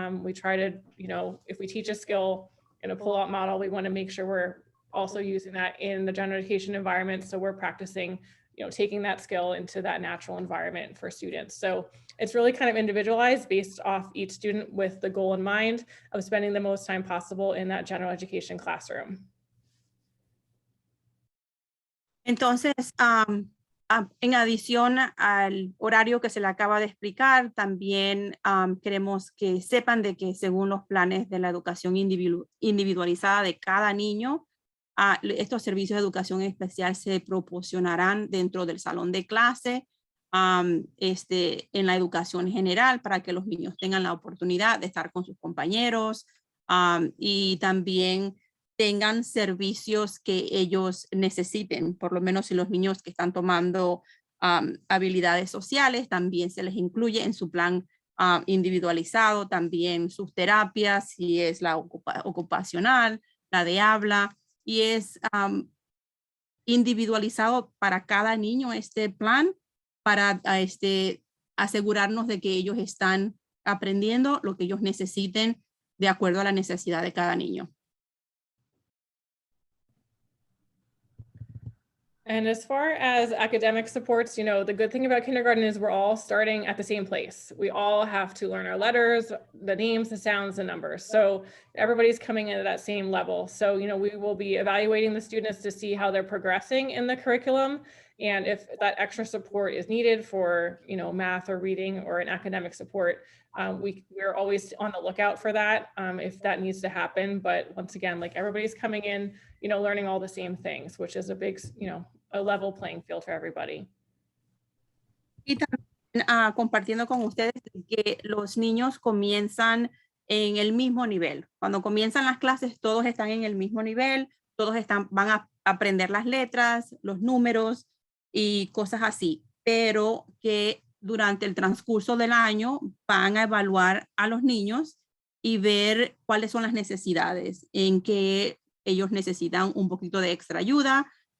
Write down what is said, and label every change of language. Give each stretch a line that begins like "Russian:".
English: We try to, if we teach a skill in a pull-out model, we want to make sure we're also using that in the general education environment. So we're practicing, taking that skill into that natural environment for students. So it's really kind of individualized based off each student with the goal in mind of spending the most time possible in that general education classroom.
Spanish: Entonces, en adición al horario que se le acaba de explicar, también queremos que sepan de que según los planes de la educación individualizada de cada niño, estos servicios de educación especial se proporcionarán dentro del salón de clase, en la educación general, para que los niños tengan la oportunidad de estar con sus compañeros y también tengan servicios que ellos necesiten. Por lo menos si los niños que están tomando habilidades sociales, también se les incluye en su plan individualizado, también sus terapias, si es la ocupacional, la de habla, y es individualizado para cada niño este plan, para asegurarnos de que ellos están aprendiendo lo que ellos necesiten de acuerdo a la necesidad de cada niño.
English: And as far as academic supports, the good thing about kindergarten is we're all starting at the same place. We all have to learn our letters, the names, the sounds, the numbers. So everybody's coming in at that same level. So, we will be evaluating the students to see how they're progressing in the curriculum. And if that extra support is needed for, math or reading or an academic support, we're always on the lookout for that if that needs to happen. But once again, like everybody's coming in, learning all the same things, which is a big, a level playing field for everybody.
Spanish: Y también compartiendo con ustedes que los niños comienzan en el mismo nivel. Cuando comienzan las clases, todos están en el mismo nivel, todos van a aprender las letras, los números y cosas así, pero que durante el transcurso del año van a evaluar a los niños y ver cuáles son las necesidades, en que ellos necesitan un poquito de extra ayuda,